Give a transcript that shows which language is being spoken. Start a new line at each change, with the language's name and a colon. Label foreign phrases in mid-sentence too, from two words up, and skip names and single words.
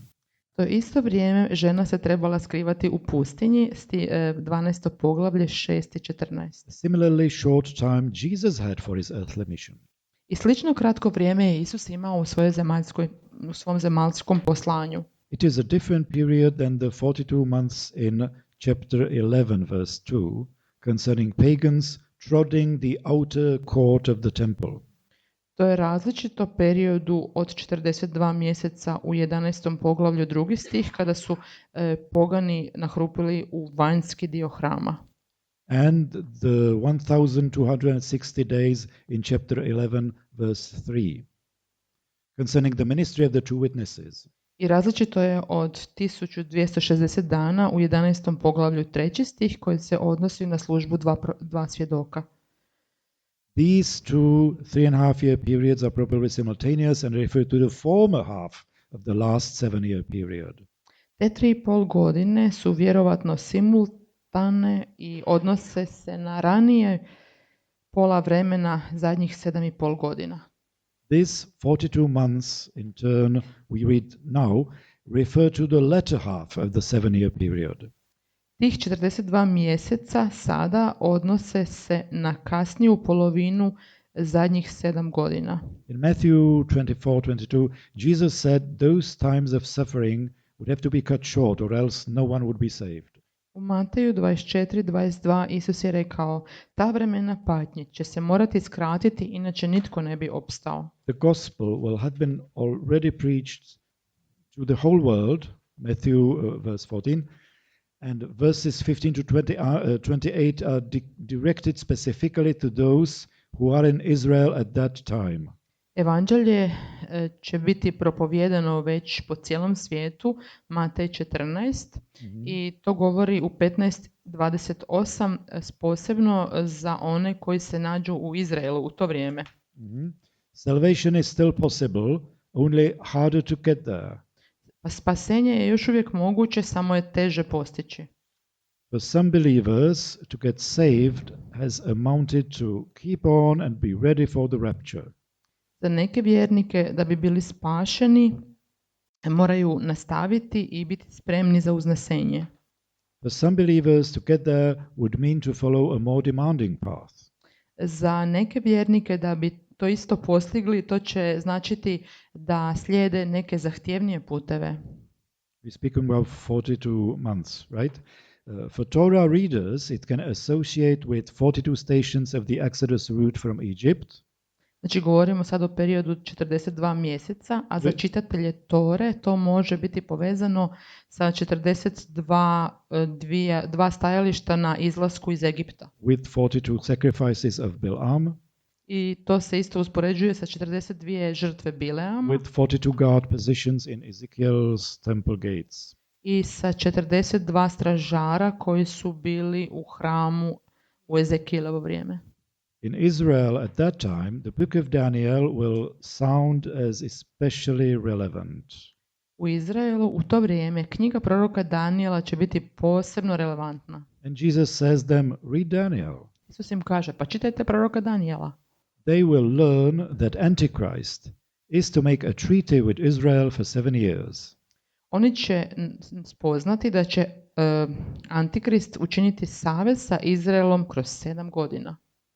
Croatian: To isto vrijeme žena se trebala skrivati u pustinji, 12. poglavlje 6 i 14.
English: A similarly short time Jesus had for his earthly mission.
Croatian: I slično kratko vrijeme je Isus imao u svom zemaljskom poslanju.
English: It is a different period than the 42 months in chapter 11, verse 2, concerning pagans trodding the outer court of the temple.
Croatian: To je različito periodu od 42 mjeseca u 11. poglavlju 2. stih, kada su pogani nahrupili u vanjski dio hrama.
English: And the 1260 days in chapter 11, verse 3, concerning the ministry of the two witnesses.
Croatian: I različito je od 1260 dana u 11. poglavlju 3. stih, koji se odnosi na službu dva svjedoka.
English: These 3.5 year periods are probably simultaneous and refer to the former half of the last 7-year period.
Croatian: Te 3,5 godine su vjerovatno simultane i odnose se na ranije pola vremena zadnjih 7,5 godina.
English: This 42 months, in turn, we read now, refer to the latter half of the 7-year period.
Croatian: Tih 42 mjeseca sada odnose se na kasniju polovinu zadnjih 7 godina.
English: In Matthew 24:22, Jesus said those times of suffering would have to be cut short or else no one would be saved.
Croatian: U Mateju 24:22 Isus je rekao, ta vremena patnje će se morati skratiti, inače nitko ne bi opstao.
English: The gospel will have been already preached to the whole world, Matthew verse 14, and verses 15 to 28 are directed specifically to those who are in Israel at that time.
Croatian: Evanđelje će biti propovijedano već po cijelom svijetu, Matej 14, i to govori u 15:28 posebno za one koji se nađu u Izraelu u to vrijeme.
English: Salvation is still possible, only harder to get there.
Croatian: Spasenje je još uvijek moguće, samo je teže postići.
English: For some believers, to get saved has amounted to keep on and be ready for the rapture.
Croatian: Za neke vjernike da bi bili spašeni moraju nastaviti i biti spremni za uznesenje.
English: For some believers, to get there would mean to follow a more demanding path.
Croatian: Za neke vjernike da bi to isto postigli, to će značiti da slijede neke zahtjevnije puteve.
English: We speak about 42 months, right? For Torah readers, it can associate with 42 stations of the Exodus route from Egypt.
Croatian: Znači govorimo sad o periodu 42 mjeseca, a za čitatelje Tore to može biti povezano sa 42 stajališta na izlasku iz Egipta.
English: With 42 sacrifices of Bilam.
Croatian: I to se isto uspoređuje sa 42 žrtve Bileama.
English: With 42 guard positions in Ezekiel's temple gates.
Croatian: I sa 42 stražara koji su bili u hramu u Ezekielovo vrijeme.
English: In Israel at that time, the book of Daniel will sound as especially relevant.
Croatian: U Izraelu u to vrijeme knjiga proroka Danijela će biti posebno relevantna.
English: And Jesus says them, read Daniel.
Croatian: Isus im kaže, pa čitajte proroka Danijela.
English: They will learn that Antichrist is to make a treaty with Israel for 7 years.
Croatian: Oni će spoznati da će Antikrist učiniti savez sa Izraelom kroz 7 godina.